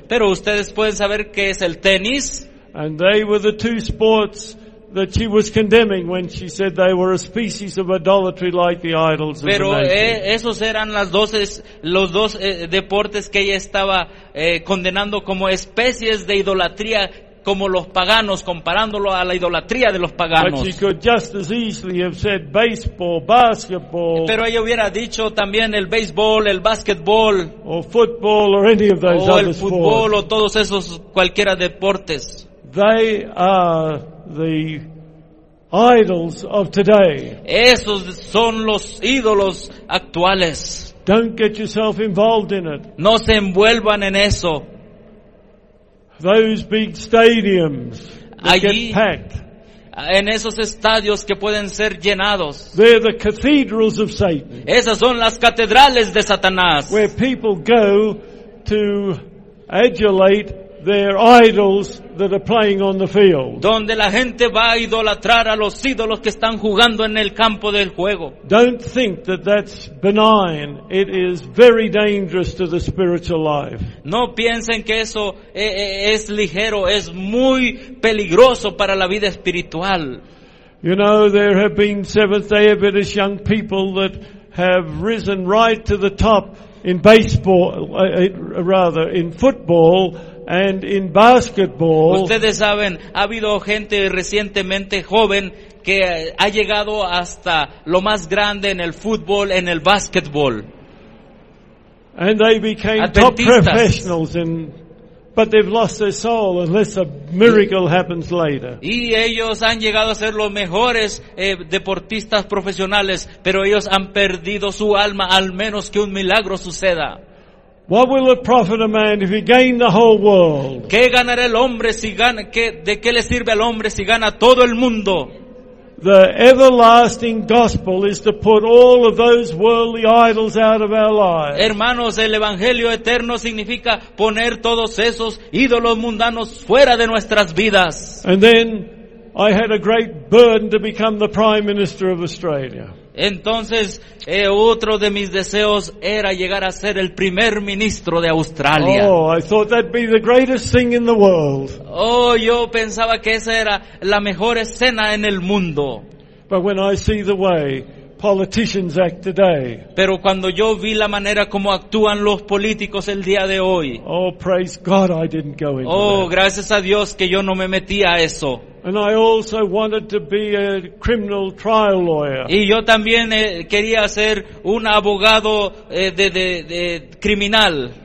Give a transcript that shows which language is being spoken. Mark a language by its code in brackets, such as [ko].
[es] pero ustedes pueden saber qué es el tenis. [en] And they were the two sports that she was condemning when she said they were a species of idolatry like the idols of [es] pero [en] the nation. [es] Pero esos eran los dos deportes que ella estaba condenando como especies de idolatría como los paganos, comparándolo a la idolatría de los paganos. [en] But she could just as easily have said baseball, basketball. [es] Pero ella hubiera dicho también el béisbol, el basketball, [en] or football, or any of those [es] o [en] other [es] el fútbol [en] sports. [es] O todos esos cualquiera deportes. [en] They are the idols of today. [es] Esos son los ídolos actuales. [en] Don't get yourself involved in it. [es] No se envuelvan en eso. [en] Those big stadiums that [es] allí, [en] get packed. [es] En esos estadios que pueden ser llenados. [en] They're the cathedrals of Satan. [es] Esas son las catedrales de Satanás. [en] Where people go to adulate their idols that are playing on the field. [es] Donde la gente va a idolatrar a los ídolos que están jugando en el campo del juego. [en] Don't think that that's benign. It is very dangerous to the spiritual life. [es] No piensen que eso es ligero, es muy peligroso para la vida espiritual. [en] You know, there have been Seventh-day Adventist young people that have risen right to the top in baseball, rather in football. And in basketball, [es] ustedes saben, ha habido gente recientemente joven que ha llegado hasta lo más grande en el fútbol, en el basketball. [en] And they became top professionals, but they've lost their soul unless a miracle happens later. [es] Y ellos han llegado a ser los mejores deportistas profesionales, pero ellos han perdido su alma al menos que un milagro suceda. [en] What will it profit a man if he gain the whole world? [es] ¿Qué ganará el hombre si gana de qué le sirve al hombre si gana todo el mundo? [en] The everlasting gospel is to put all of those worldly idols out of our lives. [es] Hermanos, el evangelio eterno significa poner todos esos ídolos mundanos fuera de nuestras vidas. [en] And then I had a great burden to become the Prime Minister of Australia. [es] Entonces, otro de mis deseos era llegar a ser el primer ministro de Australia. [en] Oh, I thought that'd be the greatest thing in the world. [es] Oh, yo pensaba que esa era la mejor escena en el mundo. [en] But when I see the way politicians act today. [es] Pero cuando yo vi la manera como actúan los políticos el día de hoy. [en] Oh, praise God, I didn't go into oh, that. [es] Gracias a Dios que yo no me metí a eso. [en] And I also wanted to be a criminal trial lawyer. [es] Y yo también quería ser un abogado de criminal.